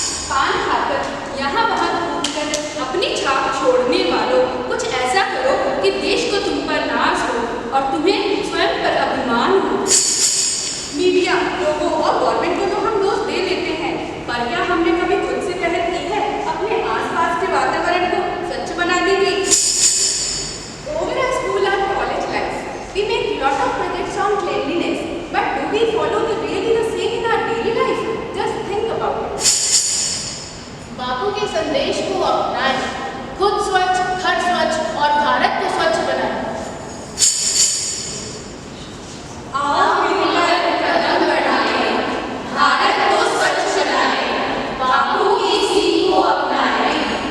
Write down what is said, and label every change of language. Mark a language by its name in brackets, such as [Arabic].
[Hindi] पान खाकर यहाँ वहाँ घूमकर अपनी छाप छोड़ने वालों, कुछ ऐसा करो कि देश को तुम पर नाज हो और तुम्हें स्वयं पर अभिमान हो। मीडिया, लोगों और गवर्नमेंट को तो हम दोष दे देते हैं, पर क्या हमने कभी खुद से पहल की है अपने आसपास के वातावरण को स्वच्छ बनाने की? [English] Over our school and college lives, we make lot of projects on cleanliness, but do we follow really the same in our daily life? Just think about it. [Hindi] बापू के संदेश को अपनाएं, खुद स्वच्छ, घर स्वच्छ और भारत को स्वच्छ बनाएं। आओ मिलकर कदम बढ़ाएं, भारत को स्वच्छ बनाएं, बापू की सीख को अपनाएं।